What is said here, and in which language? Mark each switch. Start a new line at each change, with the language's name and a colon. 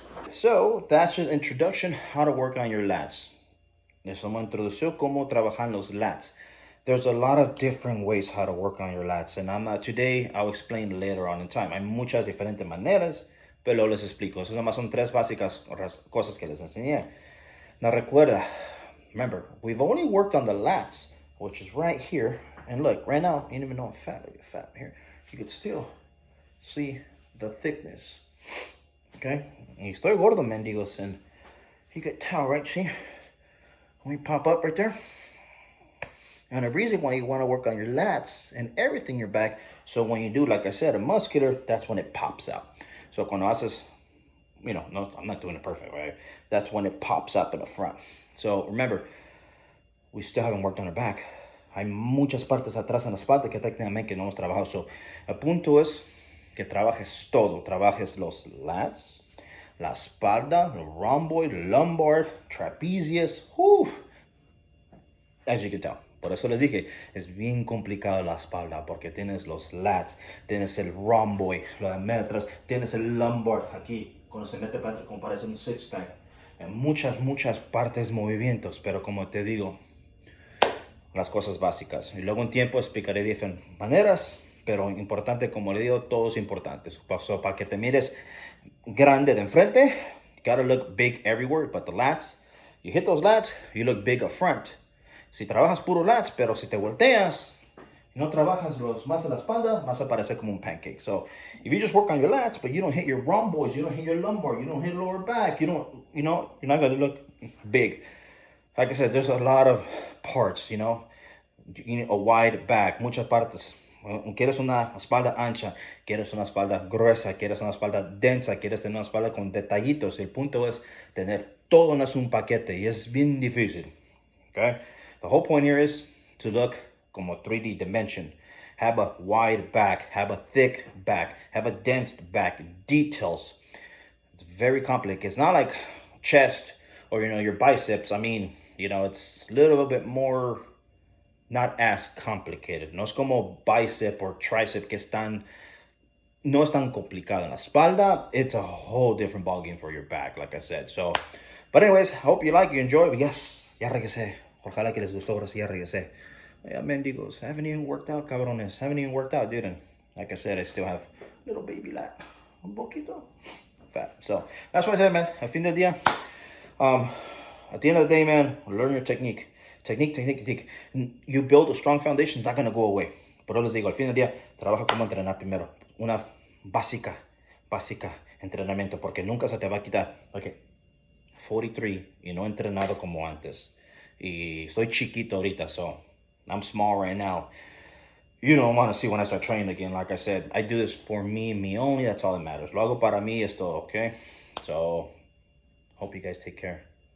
English: So that's an introduction how to work on your lats.
Spanish: Eso me introdució cómo trabajar los lats.
English: There's a lot of different ways how to work on your lats, and today I'll explain later on in time.
Spanish: Hay muchas diferentes maneras, pero les explico. Esas nomás son tres básicas cosas que les enseñé.
English: Now remember, we've only worked on the lats, which is right here. And look, right now, you don't even know I'm fat. Look at fat here. You can still see the thickness. Okay?
Spanish: Y estoy gordo, mendigos,
English: and you can tell, right? See? When you pop up right there. And the reason why you want to work on your lats and everything in your back, so when you do, like I said, a muscular, that's when it pops out. So
Spanish: cuando haces, no,
English: I'm not doing it perfect, right? That's when it pops up in the front. So remember, we still haven't worked on our back.
Spanish: Hay muchas partes atrás en la espalda que técnicamente no hemos trabajado. So el punto es que trabajes todo. Trabajes los lats, la espalda, el rhomboid, lumbar, trapezius.
English: As you can tell.
Spanish: Por eso les dije, es bien complicado la espalda porque tienes los lats, tienes el rhomboid, lo de metros, tienes el lumbar aquí, cuando se mete para adentro como parece un six-pack. En muchas partes movimientos, pero como te digo, las cosas básicas. Y luego en tiempo explicaré diferentes maneras, pero importante, como le digo, todo es importante.
English: So,
Spanish: para que te mires grande de enfrente,
English: you gotta look big everywhere, but the lats, you hit those lats, you look big up front.
Spanish: Si trabajas puro lats, pero si te volteas y no trabajas los más a la espalda, vas a parecer como un pancake.
English: So if you just work on your lats, but you don't hit your rhomboids, you don't hit your lumbar, you don't hit lower back, you're not going to look big. Like I said, there's a lot of parts, you need a wide back,
Spanish: muchas partes. Quieres una espalda ancha, quieres una espalda gruesa, quieres una espalda densa, quieres tener una espalda con detallitos. El punto es tener todo en un paquete y es bien difícil.
English: Okay? The whole point here is to look como 3D dimension. Have a wide back, have a thick back, have a dense back, details. It's very complicated. It's not like chest or, your biceps. I mean, it's a little bit more, not as complicated.
Spanish: No es como bicep or tricep que no es tan complicado. En la espalda,
English: it's a whole different ballgame for your back, like I said. So, but anyways, hope you enjoy. But yes,
Spanish: ya regresé. Ojalá que les gustó, ahora sí ya regresé.
English: Yeah,
Spanish: mendigos,
English: I haven't even worked out,
Spanish: cabrones.
English: Haven't even worked out, dude. And like I said, I still have little baby lat.
Spanish: Un poquito
English: fat. So, that's what I said, man.
Spanish: Al fin del día,
English: at the end of the day, man, learn your technique. Technique. You build a strong foundation, it's not going to go away.
Spanish: Pero les digo, al fin del día, trabaja como entrenar primero. Una básica entrenamiento, porque nunca se te va a quitar. Okay. 43 y no he entrenado como antes. Y estoy chiquito ahorita,
English: so I'm small right now. You don't want to see when I start training again. Like I said, I do this for me only. That's all that matters.
Spanish: Lo hago para mí, es todo,
English: okay? So, hope you guys take care.